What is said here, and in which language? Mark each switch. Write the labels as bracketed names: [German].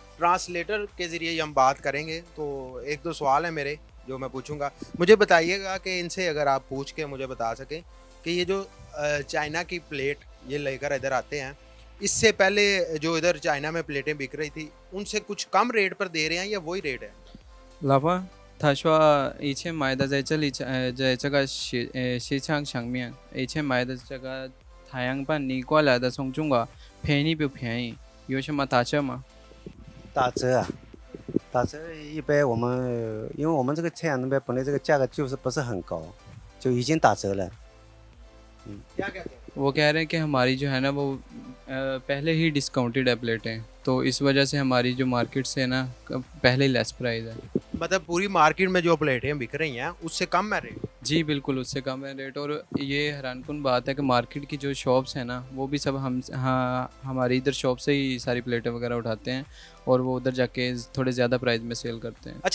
[Hindi] Translator के ज़रिए हम बात करेंगे। तो 1-2 सवाल हैं मेरे जो मैं पूछूंगा। मुझे बताइएगा कि इनसे अगर आप पूछ के मुझे बता सकें कि ये जो चाइना की प्लेट ये लेकर इधर आते हैं, इससे पहले जो इधर चाइना में प्लेटें बिक रही थी उनसे कुछ कम रेट पर दे रहे हैं या वही रेट है? [Chinese] 老婆，他说以前买的在这里，在这个市场上面，以前买的这个太阳板你过来的从中国便宜不便宜？有什么打折吗？打折啊，打折一般我们因为我们这个太阳能板本来这个价格就是不是很高，就已经打折了。 [Hindi] क्या कहते हैं? वो कह रहे हैं कि हमारी जो है ना वो पहले ही डिस्काउंटेड है प्लेटें, तो इस वजह से हमारी जो मार्केट से है ना पहले ही लेस प्राइस है। मतलब पूरी मार्केट में जो प्लेटें बिक रही हैं उससे कम है रेट? जी बिल्कुल, उससे कम है रेट। और ये हैरानकुन बात है कि मार्केट की जो शॉप्स हैं ना, वो भी सब हमारी इधर शॉप से ही सारी प्लेटें वगैरह उठाते हैं और वो उधर जाके थोड़े ज़्यादा प्राइस में सेल करते हैं।